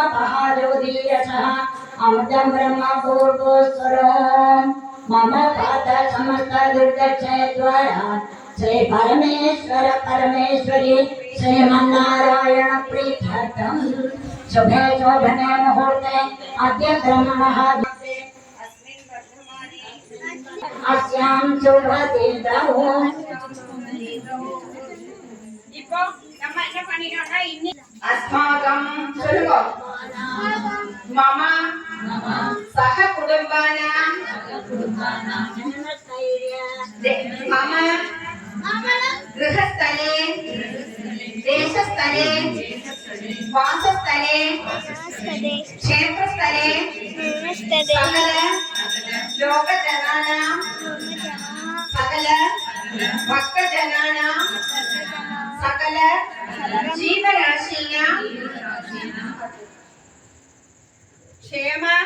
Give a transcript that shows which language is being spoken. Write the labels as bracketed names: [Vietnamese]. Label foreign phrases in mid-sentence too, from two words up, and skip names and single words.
[Sanskrit] महाज्योतिरसः अमृतं ब्रह्म पूर्वस्वरम् मम पात समस्त दुर्गक्षयद्वारा श्री परमेश्वर परमेश्वरी श्रीमन्नारायण प्रीत्यर्थम् शुभे शोभने मुहूर्ते अद्य ब्रह्मणः अस्यां शुभदिनौ [Tamil] இப்போ நம்ம என்ன பண்ணிட்டோம்னா இன்னி अस्माकं சொல்லுங்க [Sanskrit] मम सह कुटुम्बानां मम गृहस्थले देशस्थले वासस्थले क्षेत्रस्थले सकल लोकजनानां सकल भक्तजनानां सकल जीवराशियां क्षेम